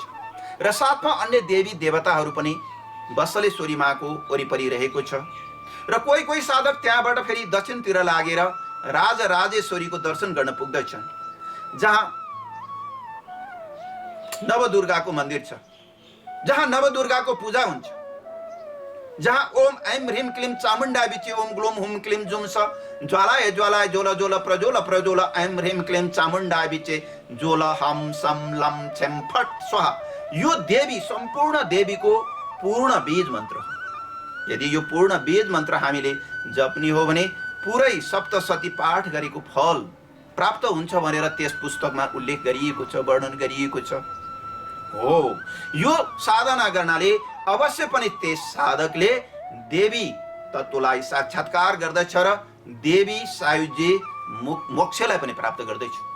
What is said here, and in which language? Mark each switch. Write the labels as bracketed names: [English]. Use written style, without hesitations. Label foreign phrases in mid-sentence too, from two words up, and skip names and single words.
[Nepali] र साथमा अन्य देवी देवताहरू पनि वत्सलेश्वरी माको वरिपरि रहेको छ। र कोही साधक त्यहाँबाट फेरि दक्षिणतिर लागेर राजेश्वरीको दर्शन गर्न पुग्दछन्, जहाँ नवदुर्गाको मन्दिर छ, जहाँ नवदुर्गाको पूजा हुन्छ, जहाँ [Sanskrit] ओम ऐं ह्रीं क्लीं चामुण्डा बिचे ओम ग्लोम हुम क्लीं जुम स ज्वालाय ज्वालाय जोल जोल प्रज्वल प्रज्वल ऐं ह्रीं क्लीं चामुण्डा बिचे जोल हम सम लम छेम फट स्वाहा। [Nepali] यो देवी सम्पूर्ण देवीको पूर्ण बीज मन्त्र हो। यदि यो पूर्ण बीज मन्त्र हामीले जप्ने हो भने पुरै सप्तशती पाठ गरेको फल प्राप्त हुन्छ भनेर त्यस पुस्तकमा उल्लेख गरिएको छ, वर्णन गरिएको छ। हो, यो साधना गर्नाले अवश्य पनि त्यस साधकले देवी तत्त्वलाई साक्षात्कार गर्दछ र देवी सायुज्य मोक्षलाई पनि प्राप्त गर्दछ।